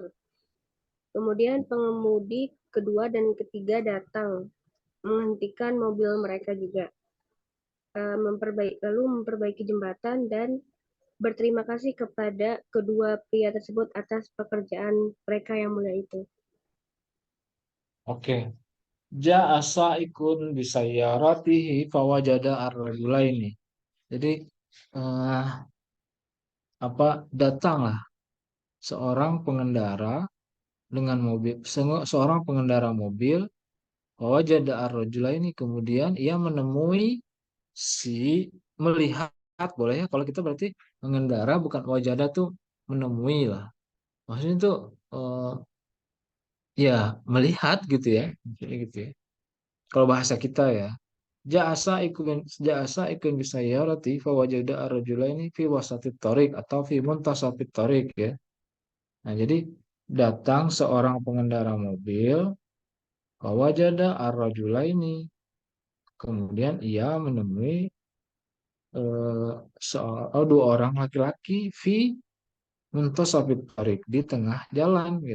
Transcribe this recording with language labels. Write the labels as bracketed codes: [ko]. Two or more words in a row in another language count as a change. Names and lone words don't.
[id] Kemudian pengemudi kedua dan ketiga datang, menghentikan mobil mereka juga, lalu memperbaiki jembatan dan berterima kasih kepada kedua pria tersebut atas pekerjaan mereka yang mulia itu. Oke. [ar] جاء سائق بسيارته فوجد الرجلين. [id] Jadi datanglah seorang pengendara dengan mobil, seorang pengendara mobil [ar] فوجد الرجلين, [id] kemudian ia menemui melihat, boleh ya kalau kita berarti mengendara, bukan wajada tuh menemui lah. Maksudnya tuh ya melihat gitu ya. Maksudnya gitu ya. Kalau bahasa kita ya. [ar] جاء سائق بالسيارة فوجد الرجلين في وسط الطريق [id] atau [ar] في منتصف الطريق [id] ya. Nah, jadi datang seorang pengendara mobil [ar] فوجد الرجلين. [id] Kemudian ia menemui dua orang laki-laki [ar] في منتصف الطريق [id] di tengah jalan gitu.